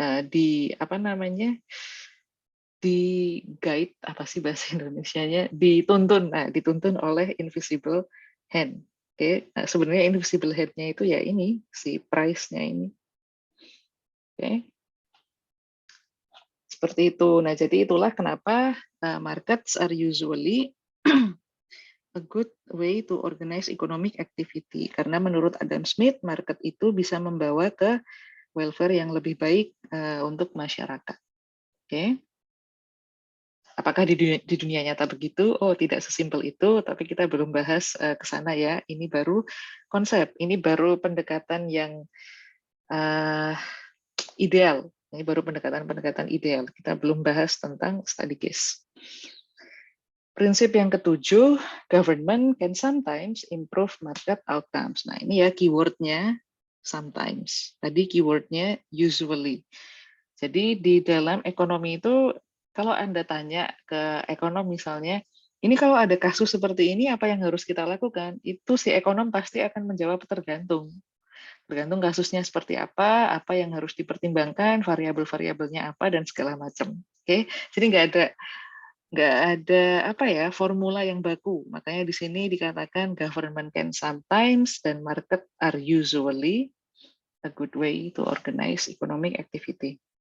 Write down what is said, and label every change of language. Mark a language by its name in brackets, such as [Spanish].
[Indonesian] di apa namanya, di guide, apa sih bahasa Indonesianya, dituntun, dituntun oleh invisible hand. Oke, sebenarnya invisible hand-nya itu ya ini si price-nya ini. Oke, seperti itu. Nah, jadi itulah kenapa [English] markets are usually a good way to organize economic activity. [Indonesian] Karena menurut Adam Smith, market itu bisa membawa ke welfare yang lebih baik untuk masyarakat. Oke. Apakah di dunia nyata begitu? Oh, tidak sesimpel itu, tapi kita belum bahas ke sana ya. Ini baru konsep, ini baru pendekatan yang ideal. Ini baru pendekatan-pendekatan ideal. Kita belum bahas tentang study case. Prinsip yang ketujuh, [English] government can sometimes improve market outcomes. [Indonesian] Nah, ini ya keywordnya sometimes. Tadi keywordnya usually. Jadi di dalam ekonomi itu, kalau Anda tanya ke ekonom misalnya, ini kalau ada kasus seperti ini, apa yang harus kita lakukan? Itu si ekonom pasti akan menjawab tergantung. Tergantung kasusnya seperti apa yang harus dipertimbangkan, variabel-variabelnya apa, dan segala macam. Oke, jadi nggak ada apa ya formula yang baku. Makanya di sini dikatakan [English] government can sometimes dan market are usually a good way to organize economic activity.